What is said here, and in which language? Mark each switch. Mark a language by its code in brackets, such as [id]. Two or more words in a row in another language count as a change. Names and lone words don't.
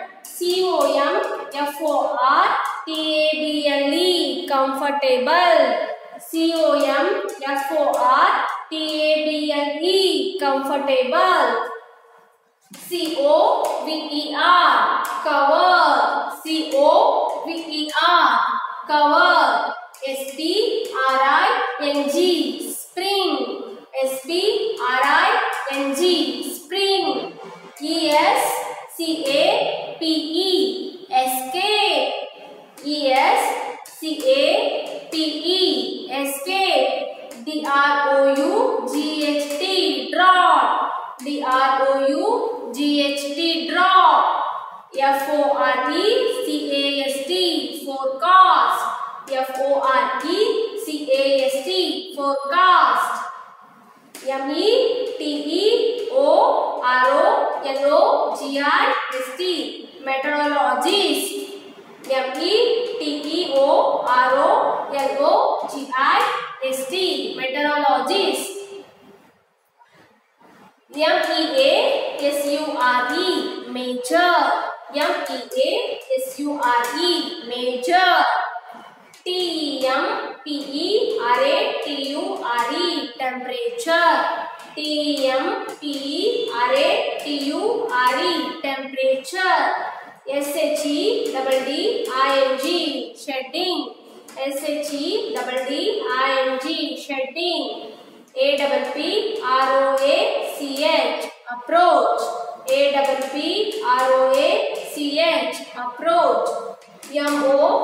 [en] C-O-M-F-O-R-T-A-B-L-E, comfortable. C-O-M-F-O-R-T-A-B-L-E, comfortable. C-O-V-E-R, cover. C-O-V-E-R, cover. S-P-R-I-N-G, spring. S-P-R-I-N-G, spring. E-S-C-A-P-E, escape. E-S-C-A-P-E, escape. D-R-O-U-G-H-T, drop. D-R-O-U-G-H-T, drop. F-O-R-E-C-A-S-T, forecast. F-O-R-E-C-A-S-T, forecast. M-E-T-E-O-R-O-L-O-G-I-S-T, meteorologist. M-E-T-E-O-R-O-L-O-G-I-S-T, meteorologist. M-E-A-S-U-R-E, major. M-E-A-S-U-R-E, major. T-E-M-P-E-R-A-T-U-R-E, temperature. T-E-M-P-E-R-A-T-U-R-E, temperature. S-H-E-D-D-I-N-G, shedding. S-H-E-D-D-I-N-G, shedding. A-P-P-R-O-A-C-H, approach. A-P-P-R-O-A-C-H, approach. M-O